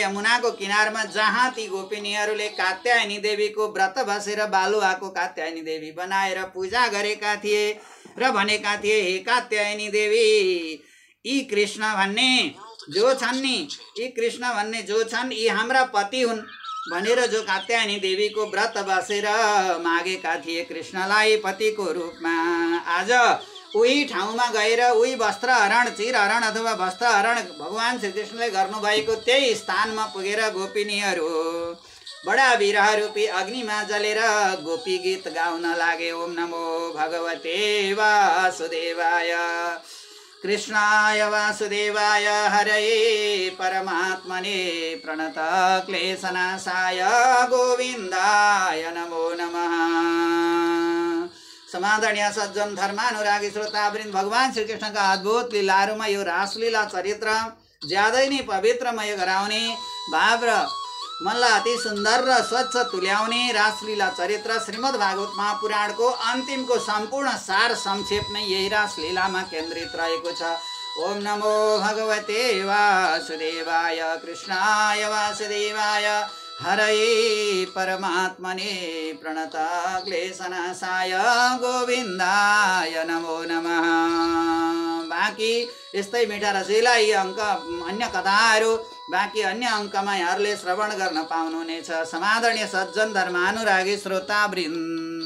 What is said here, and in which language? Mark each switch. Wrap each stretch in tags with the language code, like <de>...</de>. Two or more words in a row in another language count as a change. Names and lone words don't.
<ne>यमुनाको किनारमा जहाँ ती गोपिनीहरूले कात्यायनी देवीको व्रत बसेर बालुवाको कात्यायनी देवी बनाएर पूजा गरेका थिए र भनेका थिए हे कात्यायनी देवी यी कृष्ण भन्ने जो छन् नि, यी कृष्ण भन्ने जो छन् यी हाम्रा पति हुन् भनेर जो कात्यायनी देवीको व्रत बसेर मागेका थिए कृष्णलाई पतिको रूपमा। आज उही ठाउँमा गएर उही वस्त्रहरण, चिरहरण अथवा वस्त्रहरण भगवान श्रीकृष्णले गर्नुभएको त्यही स्थानमा पुगेर गोपिनीहरू बडा विरह रूपी अग्निमा जलेर गोपी गीत गाउन लागे।</ne> <sa>ओम नमो भगवते वासुदेवाय कृष्णाय वासुदेवाय हरये परमात्मने प्रणत क्लेशनाशाय गोविन्दाय नमो नमः।</sa> <ne>समादरणीय सज्जन धर्मानुरागी श्रोतावृन्द, भगवान श्रीकृष्णका अद्भुत लीलाहरूमा यो रासलीला चरित्र ज्यादै नै पवित्रमय गराउने भाव र मनलाई अति सुन्दर र स्वच्छ तुल्याउने रासलीला चरित्र श्रीमद् भागवत महापुराणको अन्तिमको सम्पूर्ण सार संक्षेप नै यही रासलीलामा केन्द्रित रहेको छ।</ne> <sa>ओम नमो भगवते वासुदेवाय कृष्णाय वासुदेवाय हरये परमात्मने प्रणत क्लेशनाशाय गोविन्दाय नमो नमः।</sa> <ne>बाँकी यस्तै मिठा रसिला यी अङ्क अन्य कथाहरू बाँकी अन्य अङ्कमा यहाँहरूले श्रवण गर्न पाउनुहुनेछ। समादरणीय सज्जन धर्मानुरागी श्रोतावृन्द,</ne>